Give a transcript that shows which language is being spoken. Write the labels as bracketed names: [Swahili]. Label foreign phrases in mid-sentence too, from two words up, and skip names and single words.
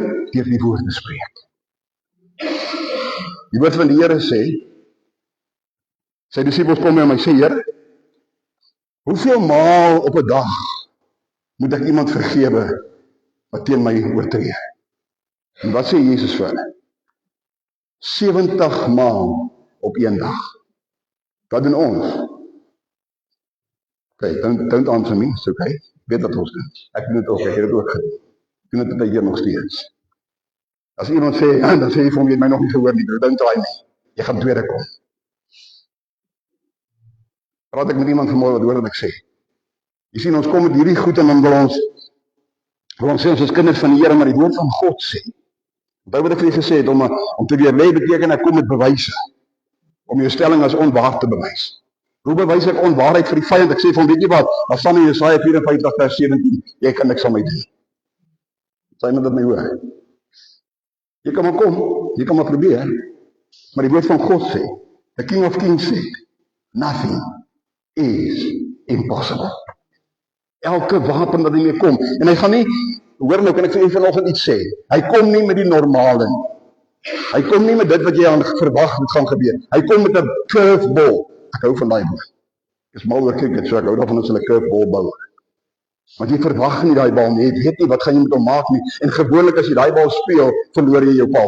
[Afrikaans] Deur die woord te spreek. Die woord van die Here sê, sy disippels kom en my sê, Here, hoeveel maal op 'n dag moet ek iemand vergewe wat teen my oortree? En wat sê Jesus vir hulle? 70 maal op een dag. Wat doen ons? [English] Okay, don't answer me, it's okay. [Afrikaans] Ek weet wat ons doen. Ek doen dit ook, ek het dit ook gedoen. Ek doen dit hier nog steeds. As iemand sê, dan sê jy vir hom, jy het my nog nie gehoor nie, [English] don't try [Afrikaans] nie. Jy gaan tweede kom. Praat ek met iemand vanmorgen wat hoor wat ek sê. Jy sien, ons kom met hierdie goed en dan wil ons sê ons is kinders van die Here, maar die woord van God sê. Onthou wat ek vir jy gesê het, om te weer lê beteken ek kom met bewyse. Om jou stelling as onwaar te bewys. Hoe bewys ek onwaarheid vir die vyand? Ek sê van, weet jy wat, daar staan in Jesaja 54 vers 17, jy kan niks aan my doen. Sê my dit my hoor. Jy kan maar kom, jy kan maar probeer, maar die woord van God sê, [English] the King of Kings [Afrikaans] sê, [English] nothing is impossible. [Afrikaans] Elke wapen wat hiermee kom, en hy gaan nie, hoor nou, kan ek vir jy vanoggend iets sê, hy kom nie met die normale nie. Hy kom nie met dit wat jy aan verwag moet gaan gebeur. Hy kom met 'n curveball. Ek hou van daai woord. Ek is mal oor cricket, so ek hou daarvan as hulle curveball bou. Want jy verwag nie daai bal nie, jy weet nie wat gaan jy met hom maak nie, en gewoonlik as jy daai bal speel, verloor jy jou bal.